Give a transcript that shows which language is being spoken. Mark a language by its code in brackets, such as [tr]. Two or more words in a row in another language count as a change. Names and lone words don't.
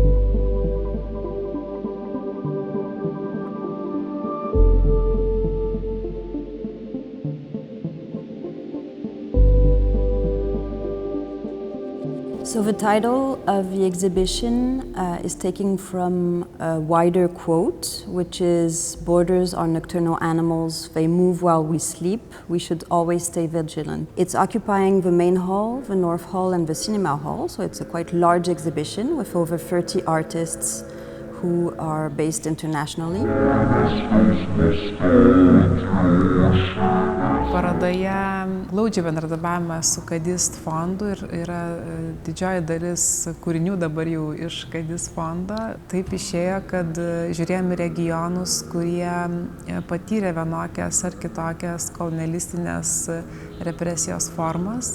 [en] So the title of the exhibition is taken from a wider quote, which is, "Borders are nocturnal animals, they move while we sleep, we should always stay vigilant." It's occupying the main hall, the North Hall and the Cinema Hall, so it's a quite large exhibition with over 30 artists who are based internationally. [lt] Parodoje glaudžiai bendradarbiavame su Kadist fondu ir yra didžioji dalis kūrinių dabar jau iš Kadist fondo. Taip išėjo, kad žiūrėjome regionus, kurie patyrė vienokias ar kitokias kolonialistinės represijos formas.